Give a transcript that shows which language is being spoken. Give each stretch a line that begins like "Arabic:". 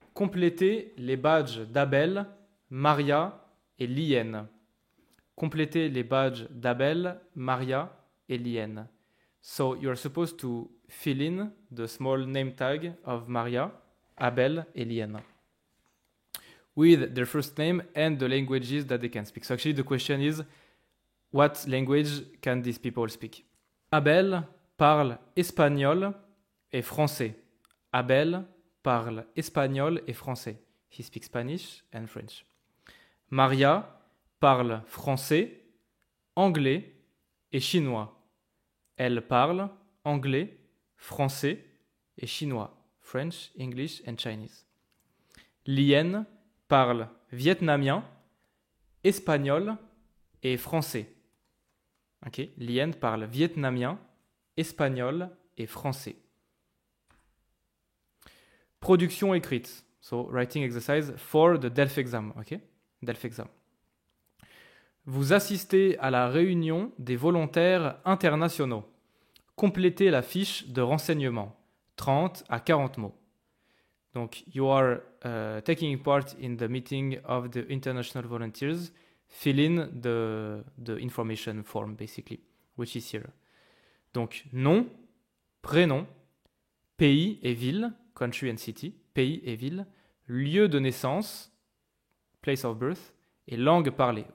French: Complétez les badges d'Abel, Maria et Lien. Complétez les badges d'Abel, Maria et Lien.
English: So you're supposed to fill in the small name tag of Maria, Abel et Lien with their first name and the languages that they can speak. So actually the question is, what language can these people speak?
French: Abel parle espagnol et français. Abel parle espagnol et français.
English: He speaks Spanish and French.
French: Maria parle français, anglais et chinois. Elle parle anglais, français et chinois.
English: French, English and Chinese.
French: Lien parle vietnamien, espagnol et français. Ok, Lien parle vietnamien, espagnol et français. Production écrite.
English: So, writing exercise for the DELF exam. Ok, DELF exam.
French: Vous assistez à la réunion des volontaires internationaux. Complétez la fiche de renseignement. 30 à 40 mots.
English: Donc, you are taking part in the meeting of the international volunteers. Fill in the information form, basically, which is here.
French: Donc, nom, prénom, pays et ville,
English: country and city,
French: pays et ville, lieu de naissance,
English: place of birth,
French: et langue parlée.